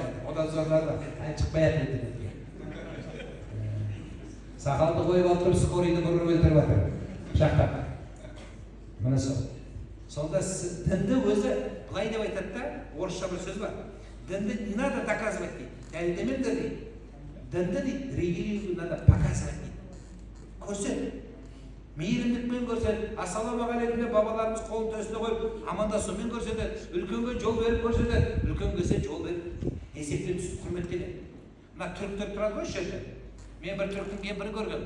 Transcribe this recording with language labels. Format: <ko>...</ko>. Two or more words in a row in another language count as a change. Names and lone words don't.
<kk>Одан сорларды шықпай еді. Сақалды қойып алып тұрып, скорыйды бұрып өлтіріп жатыр. Пышақтап. Міне сол. Сонда дінді өзі былай деп айтады да, орысша бір сөз бар.</kk> <ru>Дінді не надо доказывать дейді.</ru> <kk>Дәлелдемеңдер дейді. Дінді дейді,</kk> <ru>религию надо показывать дейді.</ru> <kk>Көрсет. Мейірімдікпен көрсет. Ассалаумағалейкум деп бабаларымыз қолын төсіне қойып, амандасумен көрсетеді. Үлкенге жол беріп көрсетеді. Үлкен келсе жол беріп, есептен түсіп құрметтеледі. Мына түріктер тұрады ғой осы жерде. Мен бір түріктің кемпірін көргем.</kk>